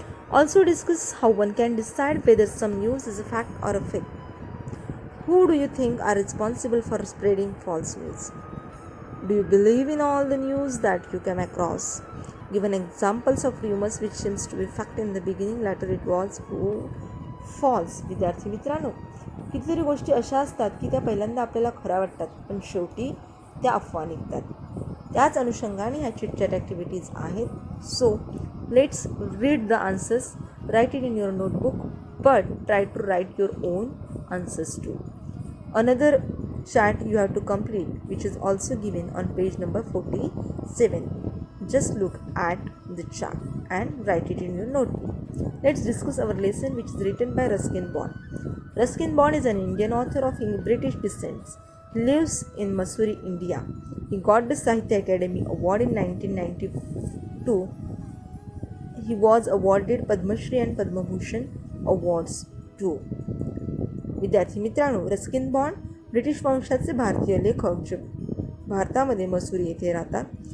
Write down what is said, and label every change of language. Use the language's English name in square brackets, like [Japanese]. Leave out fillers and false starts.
[English] Also discuss how one can decide whether some news is a fact or a fake. Who do you think are responsible for spreading false news? Do you believe in all the news that you come across? Given examples of rumors which seems to be fact in the beginning, later it was false. [Marathi] विद्यार्थी मित्रांनो, कितीतरी गोष्टी अशा असतात की त्या पहिल्यांदा आपल्याला खऱ्या वाटतात पण शेवटी त्या अफवा निघतात. त्याच अनुषंगाने ह्या चिटचॅट ॲक्टिव्हिटीज आहेत. [English] So let's read the answers, write it in your notebook, but try to write your own answers too. Another chat you have to complete, which is also given on page number 47. Just look at the chart and write it in your notebook. Let's discuss our lesson, which is written by Ruskin Bond. Ruskin Bond is an Indian author of British descent. He lives in Mussoorie, India. He got the Sahitya Academy Award in 1992. He was awarded Padma Shri and Padma Bhushan awards too. [Marathi] विद्यार्थी मित्रांनो, Ruskin bond British वंशाचे भारतीय लेखक जे भारतामध्ये मसुरी येथे राहतात.